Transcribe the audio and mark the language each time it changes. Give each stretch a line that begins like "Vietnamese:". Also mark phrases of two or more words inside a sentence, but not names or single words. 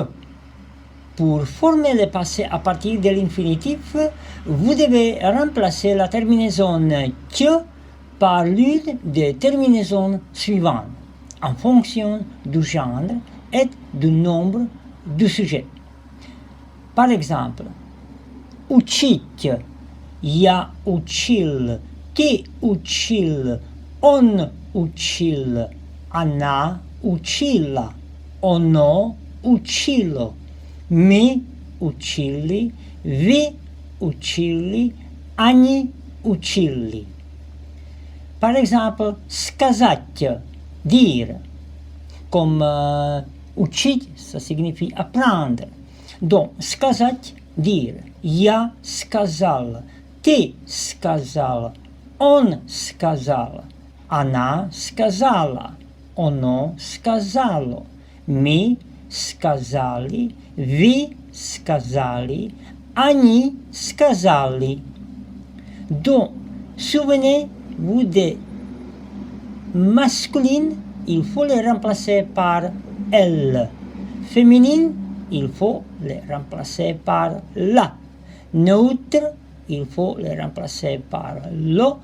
French: Pour former le passé à partir de l'infinitif, vous devez remplacer la terminaison «tio» par l'une des terminaisons suivantes, en fonction du genre et du nombre du sujet. Par exemple,
Russian: учить, я учил, ты учил, он учил, она учила, оно учило. Мы учили, вы учили, они учили.
French: Par exemple, сказать, dire, comme учить, ça signifie apprendre. Donc,
Russian: сказать, dire, я сказал, ты сказал, он сказал, она сказала, оно сказало, мы сказали, вы сказали, они сказали.
French: Donc, souvenez-vous de masculine, il faut le remplacer par elle. Féminine, il faut le remplacer par la. Neutre, il faut le remplacer par lo.